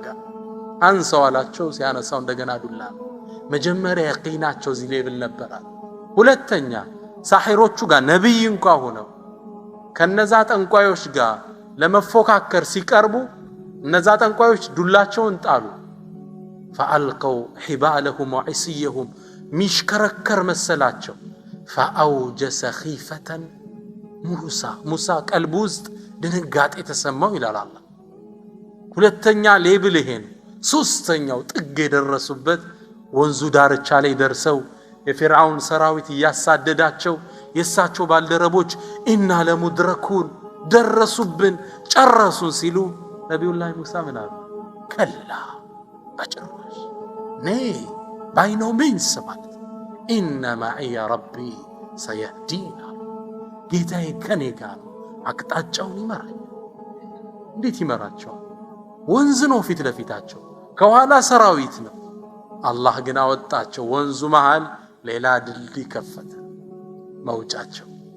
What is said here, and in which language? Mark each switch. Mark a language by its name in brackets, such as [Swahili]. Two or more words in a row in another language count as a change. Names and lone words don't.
[Amharic] አንሰው አላቸው። ሲያነሳው እንደገና ዱላ። መጀመሪያ የቂናቸው እዚህ ሌብል ነበር። ሁለተኛ ሳሒሮቹ ጋር ነብይ እንኳን ሆነው ከነዛ ጠንቋዮች ጋር ለመፎካከር ሲቀርቡ እነዛ ጠንቋዮች ዱላቸውን ጣሉ። [Arabic] فألقوا حبالهم [Amharic] وعصيهم ሚሽከረከር መሰላቸው። [Arabic] فأوجس خيفة موسى [Amharic] ቀልቡ ውስጥ ድንጋጤ ተሰማው ይላል አላህ። ሁለተኛ ሌብል ይሄን። ሶስተኛው ጥግ የደረሱበት ወንዙ ዳርቻ ላይ ደርሰው የፊርዓውን ሰራዊት ያሳደዳቸው የሳቸው ባልደረቦች [Arabic] إنا لمدركون [Amharic] ደረሱብን ጨረሱን ሲሉ ነብዩላህ ሙሳ ምን አሉ? ከላ በጭራሽ [English] by no means [Amharic] ማለት [Arabic] إن معي ربي سيهدين [Amharic] ጌታዬ ከኔ ጋር አቅጣጫውን ይመራል። እንዴት ይመራቸዋል? ወንዝ ነው ፊት ለፊታቸው፣ ከኋላ ሰራዊት ነው። አላህ ግን አወጣቸው። ወንዙ መሃል ሌላ ድልድይ ከፈተ መውጫቸው።